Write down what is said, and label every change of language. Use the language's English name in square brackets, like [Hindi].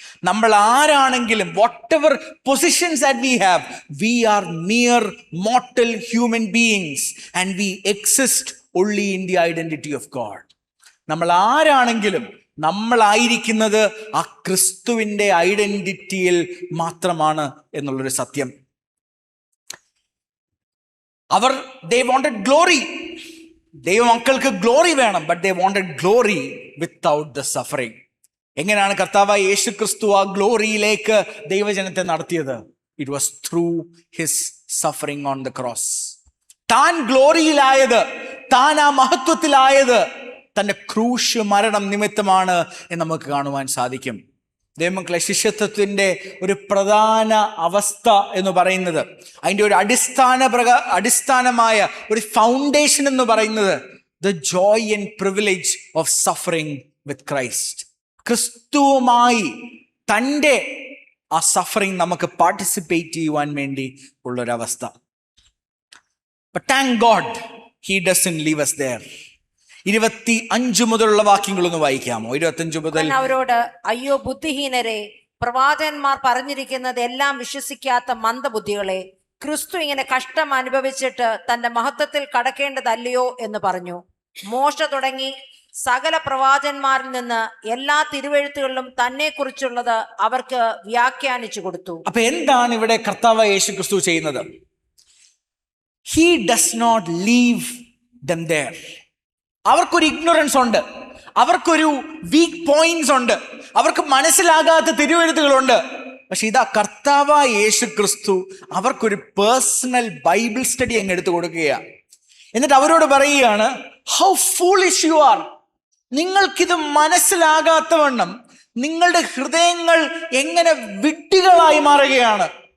[Malayalam] നമ്മൾ ആരാണെങ്കിലും, [English] Whatever positions that we have, we are mere mortal human beings and we exist only in the identity of God. [Malayalam] നമ്മൾ ആരാണെങ്കിലും നമ്മളായിരിക്കുന്നത് ആ ക്രിസ്തുവിൻ്റെ ഐഡന്റിറ്റിയിൽ മാത്രമാണ് എന്നുള്ളൊരു സത്യം. [English] they wanted glory. [Malayalam] ദൈവമക്കൾക്ക് ഗ്ലോറി വേണം, [English] But they wanted glory without the suffering. [Malayalam] എങ്ങനെയാണ് കർത്താവായ യേശു ക്രിസ്തു ആ ഗ്ലോറിയിലേക്ക് ദൈവജനത്തെ നടത്തിയത്? [English] It was through his suffering on the cross. [Malayalam] താൻ ഗ്ലോറിയിലായത്, താൻ ആ മഹത്വത്തിലായത് തൻ്റെ ക്രൂശ് മരണം നിമിത്തമാണ് എന്ന് നമുക്ക് കാണുവാൻ സാധിക്കും. ദൈവമക്കളെ, ശിഷ്യത്വത്തിൻ്റെ ഒരു പ്രധാന അവസ്ഥ എന്ന് പറയുന്നത്, അതിൻ്റെ ഒരു അടിസ്ഥാനമായ ഒരു ഫൗണ്ടേഷൻ എന്ന് പറയുന്നത് [English] The joy and privilege of suffering with Christ. [Malayalam] ക്രിസ്തുവുമായി തൻ്റെ ആ സഫറിങ് നമുക്ക് പാർട്ടിസിപ്പേറ്റ് ചെയ്യുവാൻ വേണ്ടി ഉള്ളൊരവസ്ഥ. [English] But thank God he doesn't leave us there. [Malayalam] 25 മുതലുള്ള വാക്യങ്ങളൊന്ന് വായിക്കാമോ? 25 മുതൽ. അവരോട്, അയ്യോ ബുദ്ധിഹീനരെ, പ്രവാചകന്മാർ പറഞ്ഞിരിക്കുന്നത് എല്ലാം വിശ്വസിക്കാത്ത മന്ദബുദ്ധികളെ, ക്രിസ്തു ഇങ്ങനെ കഷ്ടം അനുഭവിച്ചിട്ട് തന്റെ മഹത്വത്തിൽ കടക്കേണ്ടതല്ലയോ എന്ന് പറഞ്ഞു. മോശ തുടങ്ങി സകല പ്രവാചകന്മാരിൽ നിന്ന് എല്ലാ തിരുവെഴുത്തുകളിലും തന്നെ കുറിച്ചുള്ളത് അവർക്ക് വ്യാഖ്യാനിച്ചു കൊടുത്തു. അപ്പൊ എന്താണ് ഇവിടെ കർത്താവായ യേശു ക്രിസ്തു ചെയ്യുന്നത്? [English] He does not leave them there. [Malayalam] അവർക്കൊരു ഇഗ്നോറൻസ് ഉണ്ട്, അവർക്കൊരു വീക്ക് പോയിന്റ്സ് ഉണ്ട്, അവർക്ക് മനസ്സിലാകാത്ത തിരുവെഴുത്തുകളുണ്ട്. പക്ഷെ ഇതാ കർത്താവായ യേശു ക്രിസ്തു അവർക്കൊരു പേഴ്സണൽ ബൈബിൾ സ്റ്റഡി അങ്ങ് എടുത്തു കൊടുക്കുകയാണ്. എന്നിട്ട് അവരോട് പറയുകയാണ്, [English] How foolish you are. [Malayalam] നിങ്ങൾക്കിത് മനസ്സിലാകാത്തവണ്ണം നിങ്ങളുടെ ഹൃദയങ്ങൾ എങ്ങനെ വിഡ്ഢികളായി മാറുകയാണ്.